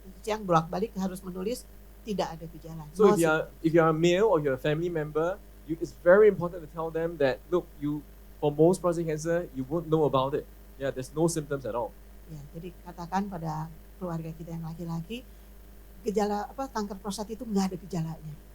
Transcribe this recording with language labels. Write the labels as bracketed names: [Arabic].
[Indonesian] Chiang bolak-balik harus menulis tidak ada gejala. [English] So if you're a male or you're a family member, it's very important to tell them that, look, for most prostate cancer, you won't know about it. Yeah, there's no symptoms at all. [Indonesian] Ya, jadi katakan pada keluarga kita yang laki-laki, gejala kanker prostat itu nggak ada gejalanya.